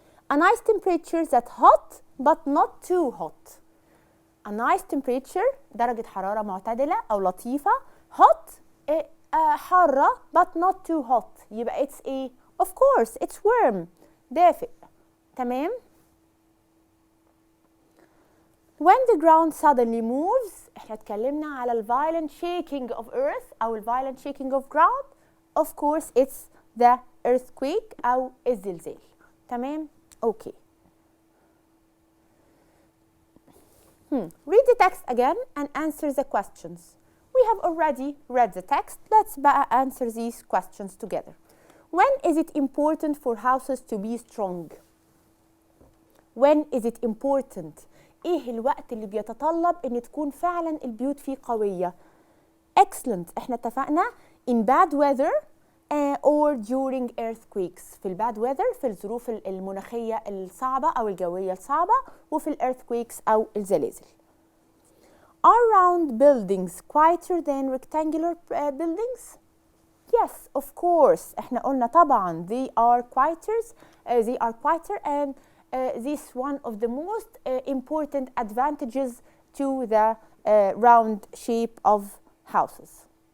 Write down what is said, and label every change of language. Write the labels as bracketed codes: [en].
[en] A nice temperature that's hot but not too hot. A nice temperature [ar] درجة حرارة معتدلة أو لطيفة. [en] hot حارة but not too hot يبقى it's a of course it's warm دافئ. تمام. When the ground suddenly moves [ar] احنا اتكلمنا على ال [en] violent shaking of earth أو ال violent shaking of ground. of course it's the earthquake أو الزلزال. تمام. okay. Read the text again and answer the questions. We have already read the text. Let's بقى answer these questions together. When is it important for houses to be strong? When is it important? [ar] ايه الوقت اللي بيتطلب ان تكون فعلا البيوت فيه قوية؟ Excellent. احنا اتفقنا [en] in bad weather or during earthquakes. [ar] في الباد weather في الظروف المناخية الصعبة أو الجوية الصعبة، وفي earthquakes أو الزلازل. [en] Are round buildings quieter than rectangular buildings? Yes, of course. [ar] احنا قلنا طبعا [en] they are quieter and this one of the most important advantages to the round shape of houses.